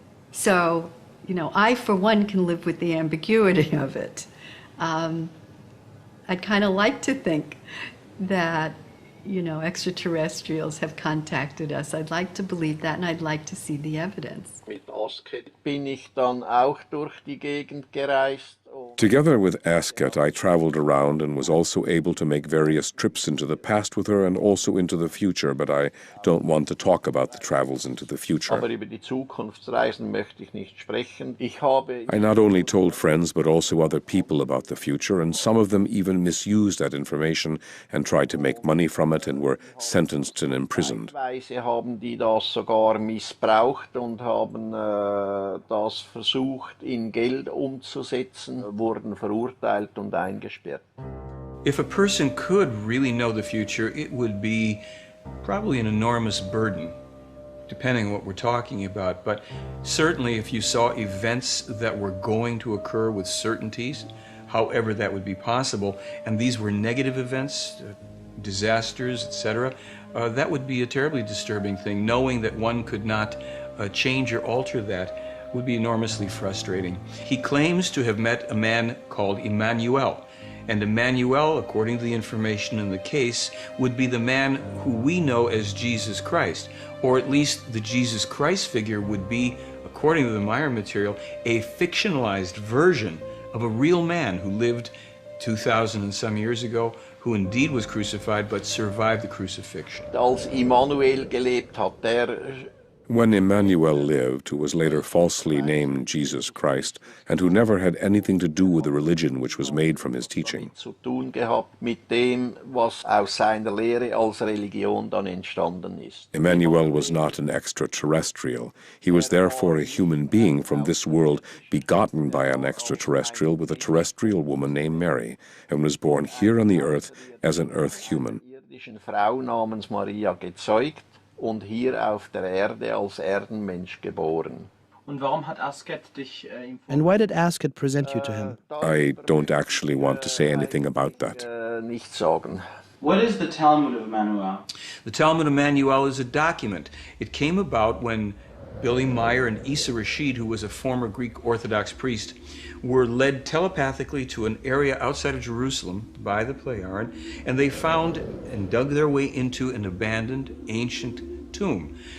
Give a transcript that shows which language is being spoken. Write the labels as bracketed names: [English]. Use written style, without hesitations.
[English] So, I, for one, can live with the ambiguity of it. I'd kind of like to think that, extraterrestrials have contacted us. I'd like to believe that, and I'd like to see the evidence. [German] Mit Asket bin ich dann auch durch die Gegend gereist. [English] Together with Asket, I traveled around and was also able to make various trips into the past with her and also into the future, but I don't want to talk about the travels into the future. [German] Aber über die Zukunftsreisen möchte ich nicht sprechen. [English] I not only told friends but also other people about the future, and some of them even misused that information and tried to make money from it and were sentenced and imprisoned. [German] Teilweise haben die das sogar missbraucht und haben das versucht in Geld umzusetzen, wurden verurteilt und eingesperrt. [English] If a person could really know the future, it would be probably an enormous burden, depending on what we're talking about. But certainly if you saw events that were going to occur with certainties, however that would be possible, and these were negative events, disasters, etc., that would be a terribly disturbing thing. Knowing that one could not change or alter that would be enormously frustrating. He claims to have met a man called Emmanuel, and Emmanuel, according to the information in the case, would be the man who we know as Jesus Christ, or at least the Jesus Christ figure would be, according to the Meier material, a fictionalized version of a real man who lived 2,000 and some years ago, who indeed was crucified but survived the crucifixion. [German] Als Immanuel gelebt hat, der [English] When Emmanuel lived, who was later falsely named Jesus Christ, and who never had anything to do with the religion which was made from his teaching, [German] zu tun gehabt mit dem, was aus seiner Lehre als Religion dann entstanden ist. [English] Emmanuel was not an extraterrestrial. He was therefore a human being from this world, begotten by an extraterrestrial with a terrestrial woman named Mary, and was born here on the earth as an earth human. [German] Eine Frau namens Maria gezeugt und hier auf der Erde als Erdenmensch geboren. Und warum hat Asket dich [English] And why did Asket present you to him? I don't actually want to say anything about that. [German] Nicht sagen. [English] What is the Talmud of Emmanuel? The Talmud of Emmanuel is a document. It came about when Billy Meier and Issa Rashid, who was a former Greek Orthodox priest, were led telepathically to an area outside of Jerusalem by the Plejaren, and they found and dug their way into an abandoned ancient tomb.